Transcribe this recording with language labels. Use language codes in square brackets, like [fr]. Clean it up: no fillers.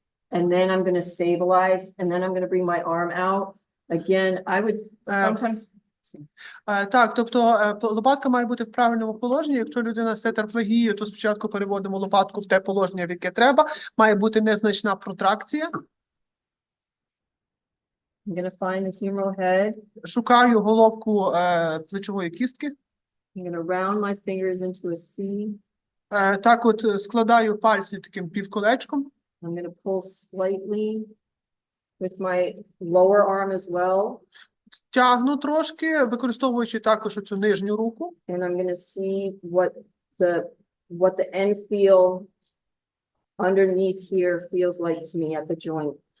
[en] And then I'm going to stabilize, and then I'm going to bring my arm out. Again, I would sometimes. [uk] Так, тобто лопатка має бути в правильному положенні. Якщо людина з тетраплекією, то спочатку переводимо лопатку в те положення, в яке треба. Має бути незначна протракція. [en] I'm going to find the humeral head. [uk] Шукаю головку плечової кістки. [en] I'm going to round my fingers into a C. [uk] Так от складаю пальці таким півколечком. [en] I'm going to pull slightly with my lower arm as well. [uk] Тягну трошки, використовуючи також оцю нижню руку. [en] And I'm going to see what the end feel underneath here feels like to me at the joint.